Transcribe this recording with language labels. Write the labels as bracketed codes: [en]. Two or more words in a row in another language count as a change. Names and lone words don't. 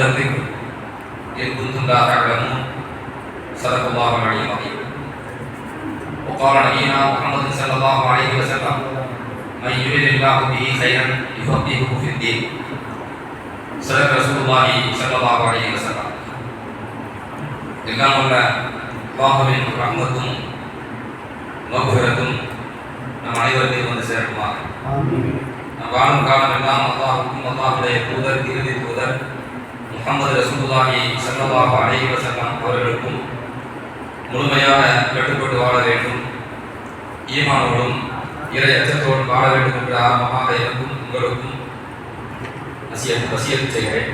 [ar] الذكر إن كنتم لا تعلمون صدق الله العلي العظيم وقال نبينا محمد صلى الله عليه وسلم من يريد الله به خيرا يفقهه في الدين صدق رسول الله صلى الله عليه وسلم [ta] எல்லாம் உள்ள அல்லாஹ்வின் ரஹ்மத்தும் மக்ஃபிரத்தும் நம் அனைவருக்கும் வந்து சேருமா ஆமீன். நம் வாழும் காலம் எல்லாம் அல்லாஹ்வுக்கும் அல்லாஹ்வுடைய தூதர் இறுதி தூதர் முஹம்மது [ar] رسول الله صلى الله عليه وسلم [ta] அவர்களுக்கும் முழுமையாக கட்டுப்பட்டு வாழ வேண்டும், ஈமானோடும் இறை அச்சத்தோடும் வாழ வேண்டும் என்ற ஆரம்பமாக எனக்கும் உங்களுக்கும் வசியத்து செய்கிறேன்.